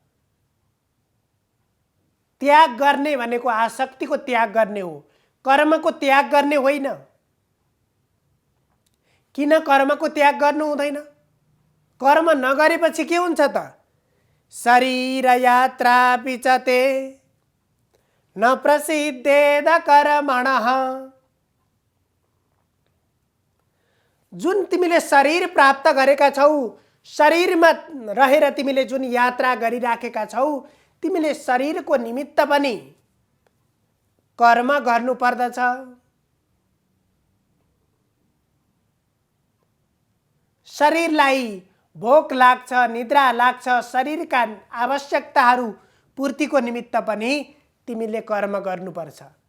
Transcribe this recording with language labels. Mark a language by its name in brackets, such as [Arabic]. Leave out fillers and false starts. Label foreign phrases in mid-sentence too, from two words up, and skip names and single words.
[Nepali] त्याग गर्ने भनेको आसक्तिको त्याग गर्ने हो, कर्मको त्याग गर्ने होइन। किन कर्मको त्याग गर्नु हुँदैन? कर्म नगरेपछि के हुन्छ त? [Sanskrit] शरीर यात्रा पिचते न प्रसिद्धेद कर्मणः। [Nepali] जुन तिमीले शरीर प्राप्त गरेका छौ, शरीरमा रहेर तिमीले जुन यात्रा गरिराखेका छौ, तिमीले शरीरको निमित्त पनि कर्म गर्नु पर्दछ। शरीरलाई भोक लाग्छ, निद्रा लाग्छ, शरीरका आवश्यकताहरू पूर्तिको निमित्त पनि तिमीले कर्म गर्नुपर्छ।